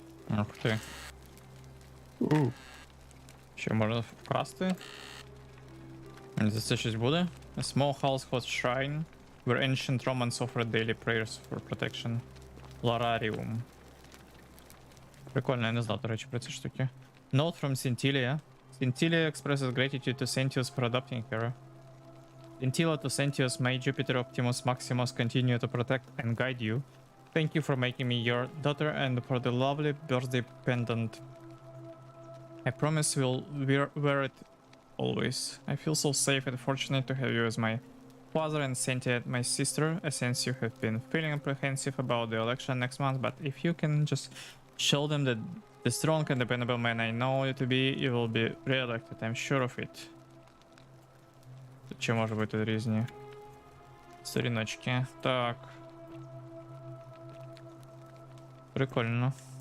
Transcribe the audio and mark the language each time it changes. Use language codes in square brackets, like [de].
[uk] Ух ти. Що можна вкрасти? За це щось буде? [en] A small household shrine where ancient Romans offered daily prayers for protection. Lararium. [uk] Прикольно, я не знав, до речі, про ці штуки. [en] Note from Scintilla. Scintilla expresses gratitude to Sentius for adopting her. Scintilla to Sentius, may Jupiter Optimus Maximus continue to protect and guide you. Thank you for making me your daughter and for the lovely birthday pendant. I promise we'll wear it always. I feel so safe and fortunate to have you as my father and Sentia, my sister, since you have been feeling apprehensive about the election next month, but if you can just show them that the strong and dependable man I know you to be, you will be re-elected, I'm sure of it. [uk] Тут ще може бути різні сторіночки. Так. Прикольно.